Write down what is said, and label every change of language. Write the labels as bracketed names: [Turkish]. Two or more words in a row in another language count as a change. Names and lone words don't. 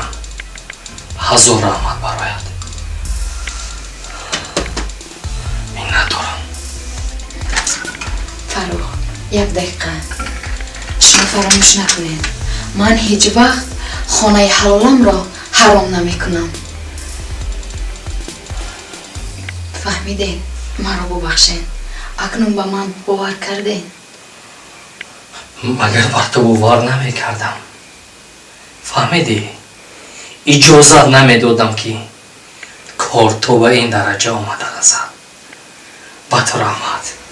[Tajik] ҳазор раҳмат барояд. миннат дорам. фарух, як дақиқа. шумо фаромӯш накунед, ман ҳеҷ вақт хонаи ҳалоламро ҳаром намекунам. [Persian] فهمیدین مرا ببخشین اکنون به من باور کردین مگر بر تو باور نمیکردم فهمیدی اجازت نمیدادم که کار تو به این درجه آمده رسد به تو رحمت